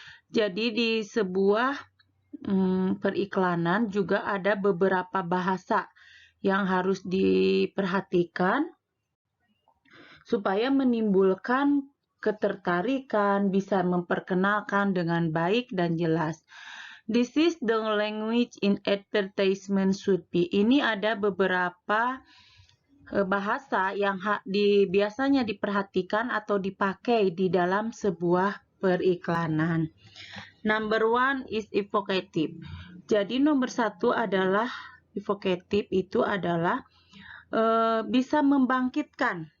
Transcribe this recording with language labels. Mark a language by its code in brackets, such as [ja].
[id] Jadi di sebuah periklanan juga ada beberapa bahasa yang harus diperhatikan supaya menimbulkan ketertarikan, bisa memperkenalkan dengan baik dan jelas. [en] This is the language in advertisement should be. [id] Ini ada beberapa bahasa yang biasanya diperhatikan atau dipakai di dalam sebuah periklanan. [en] Number one is evocative. [id] Jadi nomor satu adalah evocative, itu adalah bisa membangkitkan.